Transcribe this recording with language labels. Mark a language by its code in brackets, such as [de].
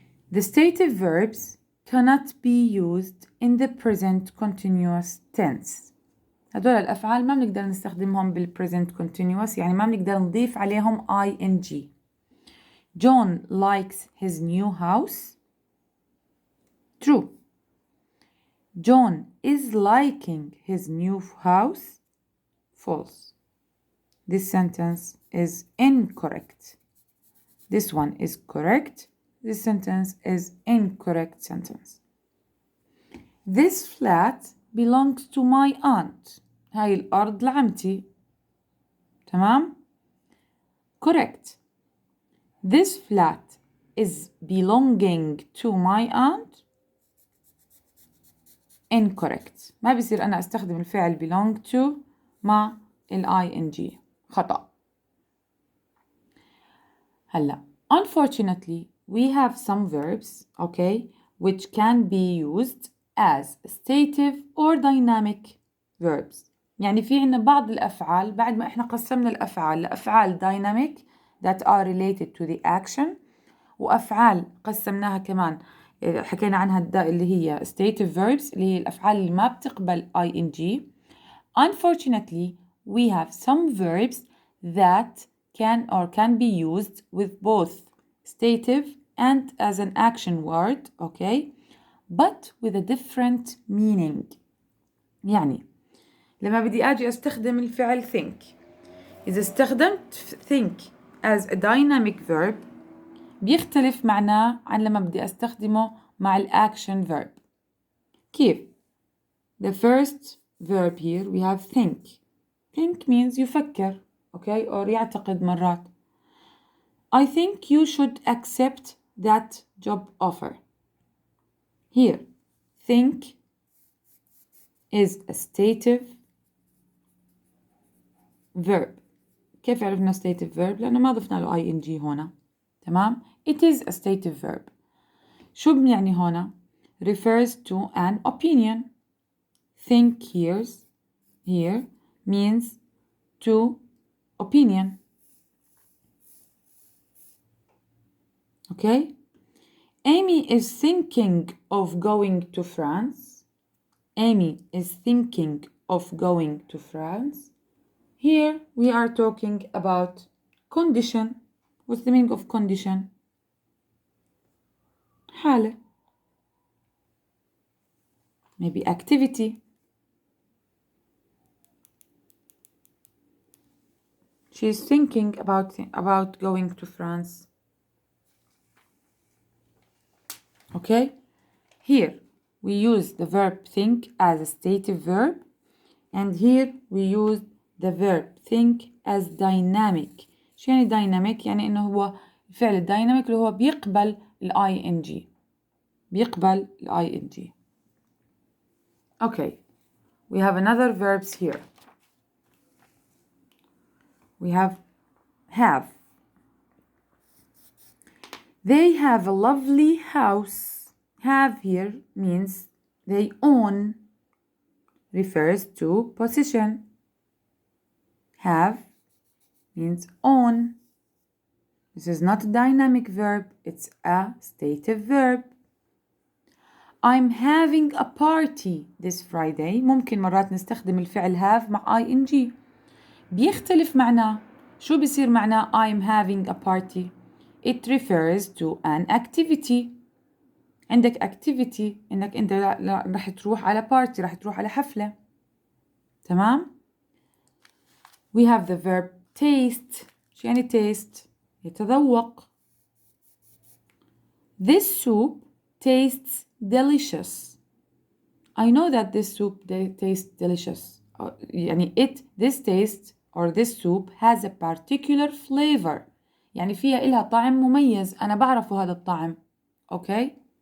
[en] The stative verbs cannot be used in the present continuous tense. [ar] هدول الأفعال ما بنقدر نستخدمهم بالpresent continuous، يعني ما بنقدر نضيف عليهم ing. [en] John likes his new house. True. John is liking his new house. False. This sentence is incorrect. This one is correct. This sentence is incorrect sentence. This flat belongs to my aunt. [ar] هاي الأرض لعمتي. [en] تمام؟ Correct. This flat is belonging to my aunt. Incorrect. [ar] ما بيصير أنا أستخدم الفعل belong to مع ing. خطأ. هلا. [en] Unfortunately, we have some verbs, okay, which can be used as stative or dynamic verbs. [ar] يعني في عنا بعض الأفعال بعد ما إحنا قسمنا الأفعال لأفعال dynamic that are related to the action، وأفعال قسمناها كمان حكينا عنها اللي هي stative verbs اللي هي الأفعال اللي ما بتقبل ing. [en] Unfortunately, we have some verbs that can be used with both stative and as an action word, okay, but with a different meaning. [ar] يعني لما بدي أجي أستخدم الفعل think، إذا استخدمت think as a dynamic verb بيختلف معناه عن لما بدي أستخدمه مع الأكشن verb. [en] كيف؟ The first verb here we have think. Think means يفكر, okay, or يعتقد مرات. I think you should accept that job offer. Here, think is a stative verb. [ar] كيف عرفنا stative verb؟ لأنه ما ضفنا له ing هنا. [en] تمام؟ It is a stative verb. شو بيعني هنا؟ Refers to an opinion. Think here means to opinion. Okay? Amy is thinking of going to France. Amy is thinking of going to France. Here we are talking about condition. What's the meaning of condition? [ar] حالة. [en] Maybe activity. She's thinking about going to France. Okay? Here we use the verb think as a stative verb, and here we use the verb think as dynamic. [ar] شو يعني dynamic؟ يعني إنه هو الفعل الدايناميك اللي هو بيقبل ing. بيقبل ing. [en] Okay, we have another verbs here. We have. They have a lovely house. Have here means they own, refers to possession. Have means own. This is not a dynamic verb, it's a stative verb. I'm having a party this Friday. [ar] ممكن مرات نستخدم الفعل have مع ing. بيختلف معناه. [en] شو بيصير معناه I'm having a party? It refers to an activity. [ar] عندك activity إنك أنت رح تروح على party, رح تروح على حفلة. [en] تمام؟ We have the verb taste. [ar] شو يعني taste؟ يتذوق. [en] This soup tastes delicious. I know that this soup tastes delicious. يعني this taste or this soup has a particular flavor. [ar] يعني فيها إلها طعم مميز. أنا بعرفه هذا الطعم. Okay?